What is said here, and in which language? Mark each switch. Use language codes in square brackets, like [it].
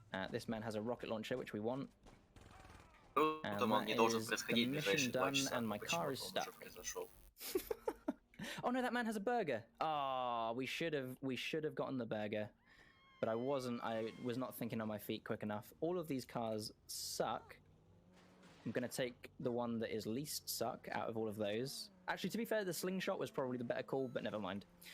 [en] This man has a rocket launcher, which we want. [ru] Поэтому он не должен происходить в ближайшие 2 часа. Почему он уже произошел? [en] Oh no, that man has a burger. Ah, we should have gotten the burger, but I was not thinking on my feet quick enough. All of these cars suck. I'm gonna take the one that is least suck out of all of those. Actually, to be fair, the slingshot was probably the better call, but never mind.